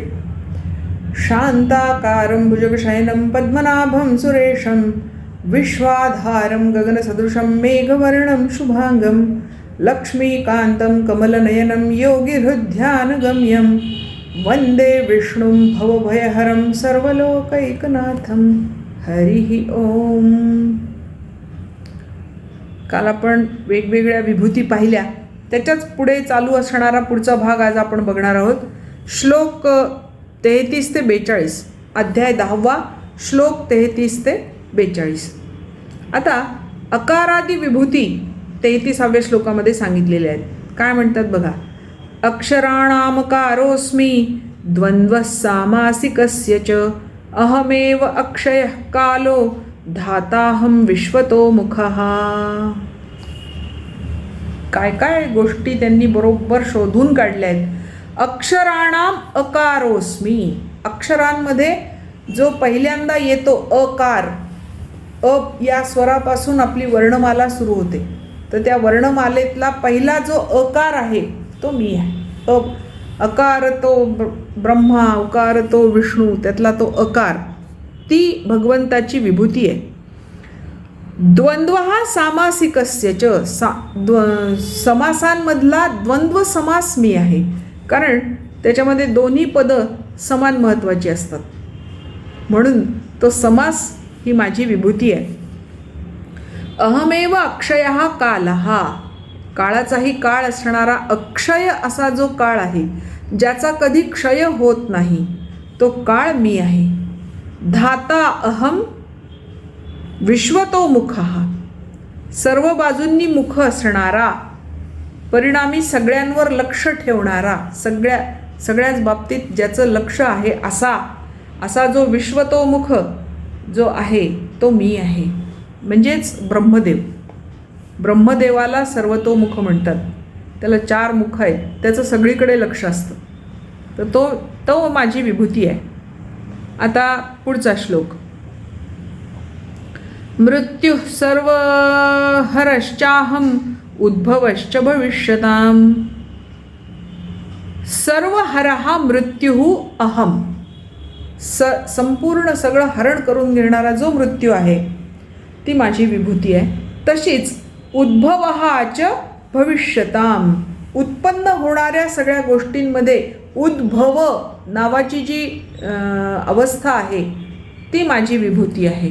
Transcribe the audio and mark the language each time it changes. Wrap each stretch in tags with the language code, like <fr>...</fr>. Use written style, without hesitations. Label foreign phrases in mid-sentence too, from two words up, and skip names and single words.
<sa>शांताकारं भुजगशयनं पद्मनाभं सुरेशं विश्वाधारं गगनसदृशं मेघवर्णं शुभांगं लक्ष्मीकान्तं कमलनयनं योगिहृद्ध्यानगम्यं वंदे विष्णुं भवभयहरं सर्वलोकैकनाथं. हरिः ओम.</sa> <mr>काल आपण वेगवेगळ्या विभूती पाहिल्या, त्याच्याच पुढे चालू असणारा पुढचा भाग आज आपण बघणार आहोत. श्लोक 33 ते 42, अध्याय 10, श्लोक 33 ते 42. आता अकारादी विभूती 33व्या श्लोकामध्ये सांगितलेल्या आहेत. काय म्हणतात बघा.</mr> <sa>अक्षराणामकारोऽस्मि द्वंद्वः सामासिकस्य च अहमेव अक्षयः कालो धाताहं विश्वतो मुखः.</sa> <mr>काय काय गोष्टी त्यांनी बरोबर शोधून काढल्या आहेत.</mr> <sa>अक्षराणाम अकारोस्मी,</sa> <mr>अक्षरांमध्ये जो पहिल्यांदा येतो अकार, या स्वरापासून आपली वर्णमाला सुरू होते. तर त्या वर्णमालेतला पहिला जो अकार आहे तो मी आहे. अकार तो ब्रह्मा, उकार तो विष्णू, त्यातला तो अकार, ती भगवंताची विभूती आहे.</mr> <sa>द्वंद्व हा सामासिकस्य च,</sa> <mr>समासांमधला द्वंद्व समास मी आहे, कारण त्याच्यामध्ये दोन्ही पदं समान महत्त्वाची असतात, म्हणून तो समास ही माझी विभूती आहे.</mr> <sa>अहमेव अक्षयः कालः,</sa> <mr>काळाचाही काळ असणारा अक्षय असा जो काळ आहे, ज्याचा कधी क्षय होत नाही, तो काळ मी आहे.</mr> <sa>धाता अहम विश्वतो मुखः,</sa> <mr>सर्व बाजूंनी मुख असणारा, परिणामी सगळ्यांवर लक्ष ठेवणारा, सगळ्याच बाबतीत ज्याचं लक्ष आहे असा जो विश्वतोमुख जो आहे तो मी आहे. म्हणजेच ब्रह्मदेव. ब्रह्मदेवाला सर्वतोमुख म्हणतात. त्याला 4 मुख आहेत, त्याचं सगळीकडे लक्ष असतं. तर तो माझी विभूती आहे. आता पुढचा श्लोक.</mr> <sa>मृत्यु सर्व हरश्चाहम उद्भवश्च भविष्यताम. सर्व हरहा मृत्यू अहम,</sa> <mr>संपूर्ण सगळं हरण करून घेणारा जो मृत्यू आहे ती माझी विभूती आहे. तशीच</mr> <sa>उद्भवहाच भविष्यताम,</sa> <mr>उत्पन्न होणाऱ्या सगळ्या गोष्टींमध्ये उद्भव नावाची जी अवस्था आहे ती माझी विभूती आहे.</mr>